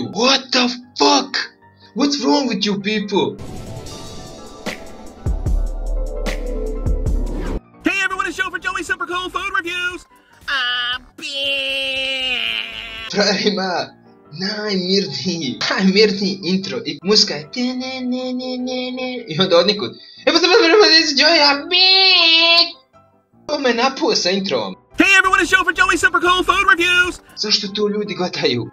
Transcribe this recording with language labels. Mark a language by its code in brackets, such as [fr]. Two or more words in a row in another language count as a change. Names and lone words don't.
[en] What the fuck? What's wrong with you people? Hey everyone, it's Joe for Joey's Super Cool Food Reviews. I'm back. [bs] Frajer ima najmirniji intro i muska je i onda odnikud. Evo sam Joey, [en] I'm back. [bs] Ovo me napuo sa introom. [en] Hey everyone, it's Joe for Joey's Super Cool Food Reviews. [bs] Zašto to ljudi gledaju?